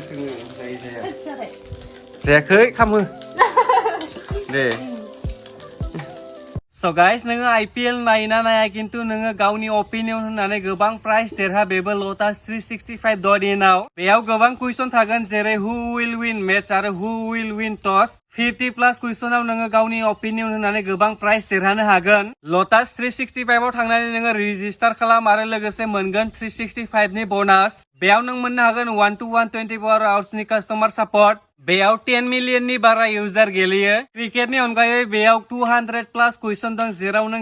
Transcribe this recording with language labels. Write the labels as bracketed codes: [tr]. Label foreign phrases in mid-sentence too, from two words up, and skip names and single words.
[brx] जायाखै खामो दे [en] So guys, [brx] नोङो IPL नायना नाया खिन्थु नोङो गावनि अपिनियन होननानै गोबां प्राइज देरहा बेबो लटास 365.in आव बेयाव गोबां कुइसन थागोन जेरै [en] who will win match [brx] आरो [en] who will win toss [brx] 50+ कुइसनाव नोङो गावनि अपिनियन होननानै गोबां प्राइज देरहानो हागोन लटास 365 आव थांनानै नोङो रेजिस्टार खालाम आरो लोगोसे मोनगोन 365 नि बोनास बेयाव नों मोननो हागोन 1 to 1 24 आवर्सनि [en] customer support [brx] बेयाव 10 मिलियननि बारा इउजार गेलेयो क्रिकेटनि अनगायै बेयाव 200+ कुइसन दं जेराव नों